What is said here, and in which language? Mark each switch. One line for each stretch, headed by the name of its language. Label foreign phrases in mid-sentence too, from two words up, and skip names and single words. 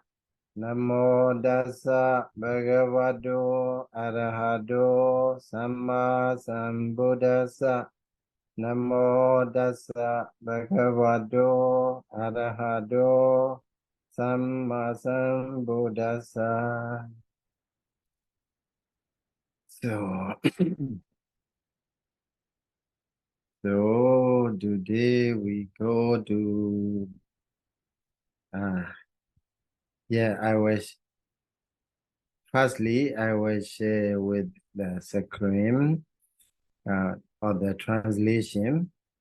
Pali: Namo Dasa Bhagavato Arahato Samma Sambuddhassa. Namo Dasa Bhagavato Arahato Samma Sambuddhassa.
English: So, so today we go to I was firstly I will share with the screen or the translation.